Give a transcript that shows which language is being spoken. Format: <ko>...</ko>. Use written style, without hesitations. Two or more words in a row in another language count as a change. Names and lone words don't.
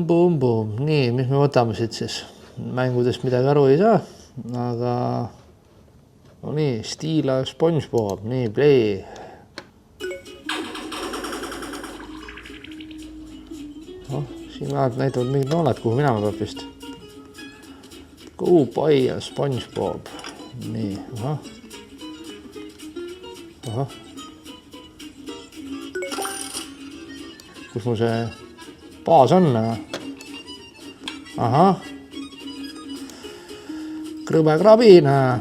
<et>Nii, mis me võtame siit siis? Mängudest midagi aru ei saa, aga no nii, Stila SpongeBob, nii, play. Siin näitavad mingid nooled, kuhu minema peab vist.</et> <en>Go buy a SpongeBob.</en> <et>Nii, ahah. Kus mul see baas on? Ahah. Krõbe krabina.</et>